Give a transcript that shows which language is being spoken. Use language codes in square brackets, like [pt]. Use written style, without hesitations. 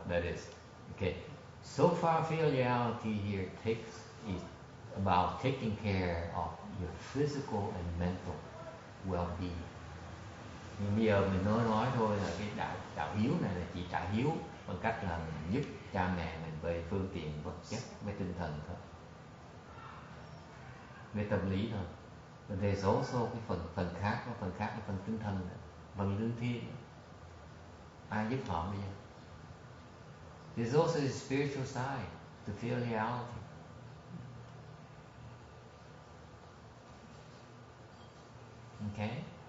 [en] That is, okay. So far, filiality here is about taking care of your physical and mental well-being. [vi] Nhưng bây giờ mình nói thôi là cái đạo hiếu này là chỉ trả hiếu bằng cách là mình giúp cha mẹ mình về phương tiện vật chất, về tinh thần thôi, về tâm lý thôi. [en] But there's also [vi] cái phần khác là phần tinh thần, phần linh thiêng. Ai giúp họ bây giờ? [en] There's also the spiritual side to filiality. Okay?